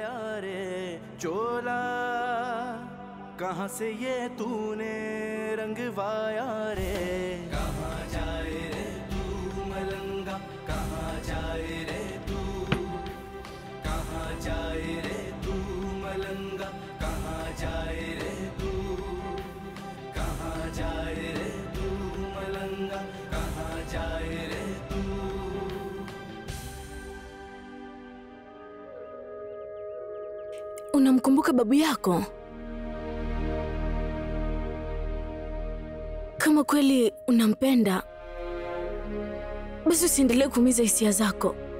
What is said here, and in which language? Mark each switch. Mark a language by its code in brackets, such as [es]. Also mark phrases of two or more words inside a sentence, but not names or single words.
[hi] कहां से ये तूने रंगवाया रे, कहां जाए रे तू मलंगा, कहां जाए रे तू, कहां जाए रे तू मलंगा, कहां जाए रे तू, कहां जाए रे तू मलंगा, कहां जाए रे तू. [sw] Unamkumbuka babu yako? Kama kweli unampenda, basi usiendelee kuumiza hisia zako.